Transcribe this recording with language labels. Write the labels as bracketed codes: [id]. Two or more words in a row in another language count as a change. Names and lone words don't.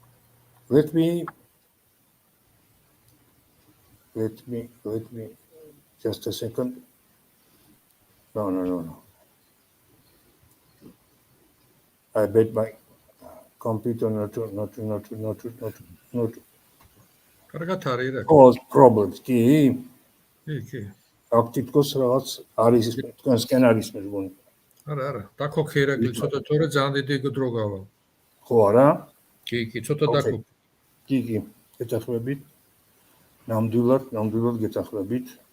[en] Let me Just a second. No. I bet my computer not to [ka] კარგად არის ირაკლი. [en] cause problems. [ka] კი, კი. აქ თითქოს რაღაც არის თქვენსკენ არის მე მგონი. არა, დაქოქე ირაკლი, ცოტა თორე ძალიან დიდი დრო გავა. ხო არა? კი, ცოტა დაქოქე. კი, გეთახმებით. ნამდვილად გეთახმებით.